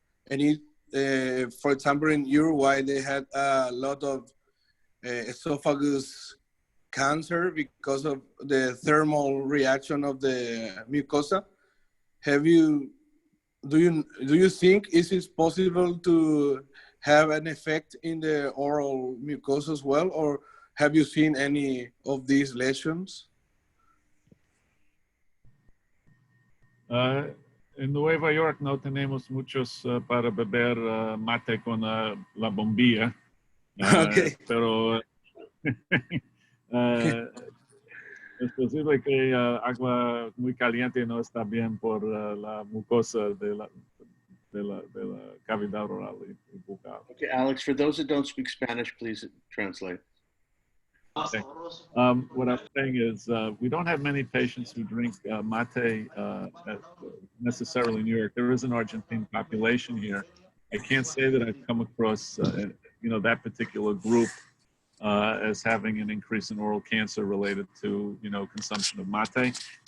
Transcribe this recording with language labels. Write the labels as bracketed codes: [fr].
[en] And it, for example, in Uruguay, they had a lot of esophagus cancer because of the thermal reaction of the mucosa. Have you do you think is it possible to have an effect in the oral mucosa as well, or have you seen any of these lesions? [es] En Nueva York no tenemos muchos para beber mate con la bombilla, [en] Okay. [es] pero es posible que agua muy caliente no está bien por la mucosa de la cavidad oral y bucal. [en] Okay, Alex, for those that don't speak Spanish, please translate. Okay. What I'm saying is we don't have many patients who drink mate necessarily in New York. There is an Argentine population here. I can't say that I've come across that particular group as having an increase in oral cancer related to consumption of mate.